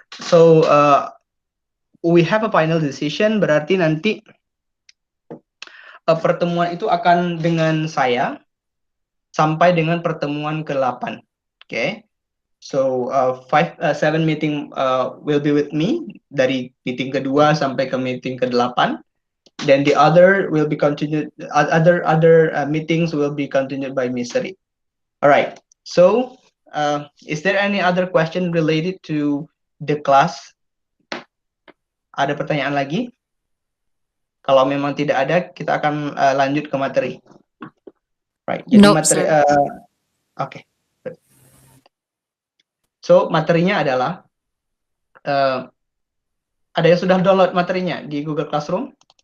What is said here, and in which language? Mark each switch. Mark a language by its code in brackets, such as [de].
[en] So we have a final decision, [id] berarti nanti pertemuan itu akan dengan saya sampai dengan pertemuan ke-8. Okay. [en] So 7 meeting will be with me [id] dari meeting kedua sampai ke meeting ke-8. [en] Then the other will be continued. Other meetings will be continued by Misri. All right. So, is there any other question related to the class? [id] Ada pertanyaan lagi? Kalau memang tidak ada, kita akan lanjut ke materi. Right. Jadi materi. Oke. So, materinya adalah ada yang sudah download materinya di Google Classroom?